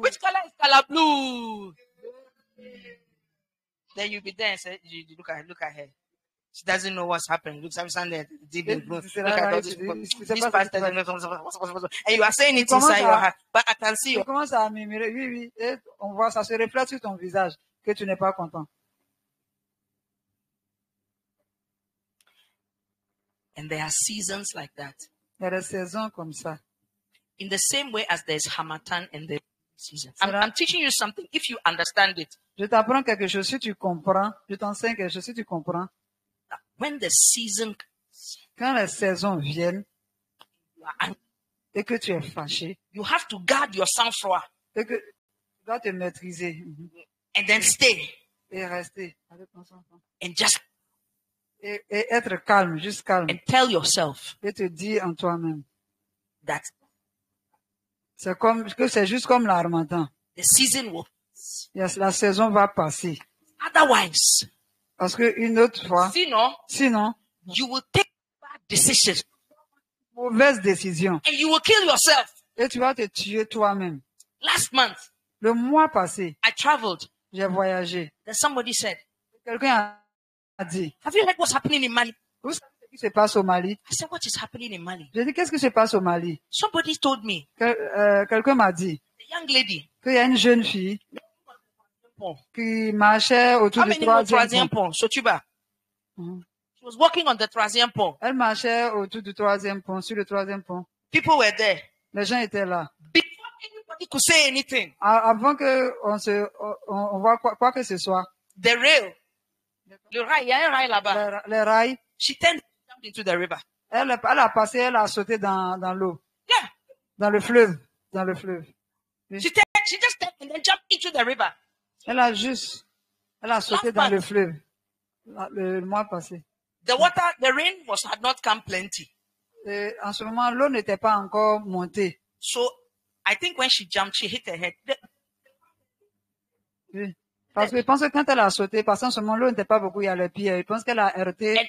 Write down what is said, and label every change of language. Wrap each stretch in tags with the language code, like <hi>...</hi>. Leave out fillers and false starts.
<en>Which color is color blue? Then you be there and say, you look at her. She doesn't know what's happening. Look, I'm standing there, deep in blue. Look at all these people. This pastor, and you are saying it inside your heart, but I can see</en> <fr>Tu</fr> <en>you.</en> <fr>commences à murmurer, oui, oui, et on voit, ça se reflète sur ton visage, que tu n'es pas content.</fr> <en>And there are seasons like that.</en> <fr>Il y a des saisons comme ça.</fr> <en>In the same way as there's Hamatan and the season. I'm teaching you something. If you understand it,</en> <fr>Je t'apprends quelque chose, si tu comprends, je t'enseigne quelque chose, si tu comprends.</fr> <en>when the season</en> <fr>Quand les saisons viennent</fr> <en>you are angry,</en> <fr>et que tu es fâché,</fr> <en>you have to guard your sang-froid</en> <fr>et que tu dois te maîtriser</fr> <en>and then stay</en> <fr>et rester avec ton enfant.</fr> <en>and just</en> <fr>Et être calme, juste calme,</fr> <en>and tell yourself</en> <fr>et te dire en toi-même.</fr> <en>that</en> <fr>C'est comme, que c'est juste comme l'harmattan.</fr> <en>the season will.</en> <fr>La saison va passer.</fr> <en>Otherwise,</en> <fr>Parce que une autre fois, sinon,</fr> <en>you will take bad decisions</en> <fr>mauvaise décision.</fr> <en>and you will kill yourself.</en> <fr>Et tu vas te tuer toi-même.</fr> <en>Last month,</en> <fr>Le mois passé,</fr> <en>I traveled.</en> <fr>j'ai voyagé.</fr> <en>Then somebody said,</en> <fr>Quelqu'un a dit,</fr> <en>have you heard what's happening in Mali?</en> <fr>vous savez ce qui se passe au Mali?</fr> <en>I said, what is happening in Mali?</en> <fr>J'ai dit, qu'est-ce qui se passe au Mali?</fr> <en>Somebody told me,</en> <fr>Quelqu'un m'a dit</fr> <en>the young lady,</en> <fr>qu'il y a une jeune fille qui marchait autour</fr> <en>how</en> <fr>du</fr> <en>many know</en> <fr>troisième troisième pont. pont? Sotuba. Mhm.</fr> <en>She was walking on the troisième pont.</en> <fr>Elle marchait autour du troisième pont, sur le troisième pont.</fr> <en>People were there.</en> <fr>Les gens étaient là.</fr> <en>Before anybody could say anything,</en> <fr>Avant que on voit quoi que ce soit,</fr> <en>the rail,</en> <fr>le rail, il y a un rail là-bas. les rails,</fr> <en>She turned jumped into the river.</en> <fr>elle a passé, elle a sauté dans l'eau,</fr> <en>Yeah.</en> <fr>dans le fleuve, dans le fleuve.</fr> <en>She just turned and then jumped into the river.</en> <fr>Elle a sauté dans le fleuve le mois passé.</fr> <en>The rain had not come plenty.</en> <fr>Et en ce moment, l'eau n'était pas encore montée.</fr> <en>So I think when she jumped, she hit her head.</en> <fr>Oui. Parce que je pense que quand elle a sauté, parce qu'en ce moment, l'eau n'était pas beaucoup, il y a les pieds. Je pense qu'elle a heurté</fr>